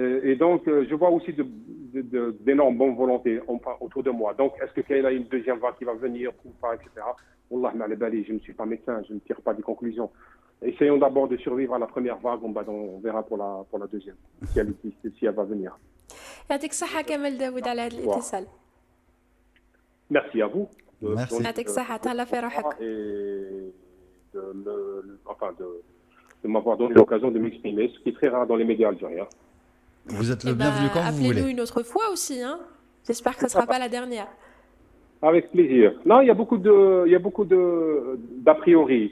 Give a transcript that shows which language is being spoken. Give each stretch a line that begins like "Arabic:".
French: Et donc, je vois aussi d'énormes bonnes volontés autour de moi. Donc, est-ce qu'il y a une deuxième vague qui va venir ou pas, etc. Wallah, je ne suis pas médecin, je ne tire pas des conclusions. Essayons d'abord de survivre à la première vague, on verra pour la deuxième, si elle va venir.
Arabic: يعطيك الصحة كمال داود على هذا الاتصال.
French: Merci à vous. Merci.
Arabic: يعطيك الصحة تهلا في روحك.
French: Et de m'avoir donné l'occasion de m'exprimer, ce qui est très rare dans les médias algériens. Vous êtes le bienvenu quand vous voulez. Appelez-nous une autre fois aussi, hein. J'espère que ce ne sera pas la dernière. Avec plaisir. Non, il y a beaucoup d'a priori.